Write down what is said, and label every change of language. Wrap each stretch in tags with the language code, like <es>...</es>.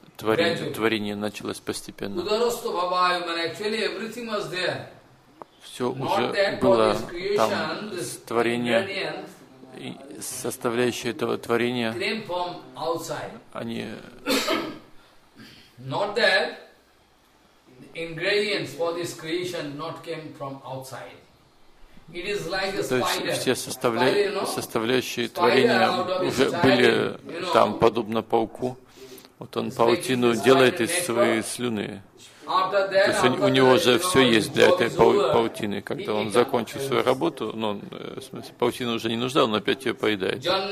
<ru>Творение началось постепенно.</ru> <sa>Ударосто бабаю,</sa> <en>man, actually everything was there.</en> <ru>Все уже было там. Творение, составляющие этого творения,</ru> <en>came from outside.</en> <ru>Они.</ru> <en>Not that ingredients for this creation not came from outside. It is like a spider.</en> <ru>То есть все составляющие творения уже были там, подобно пауку. Вот он паутину делает из своей слюны. То есть у него уже все есть для этой паутины. Когда он закончил свою работу, ну, в смысле, паутина уже не нужна, он опять ее поедает.</ru>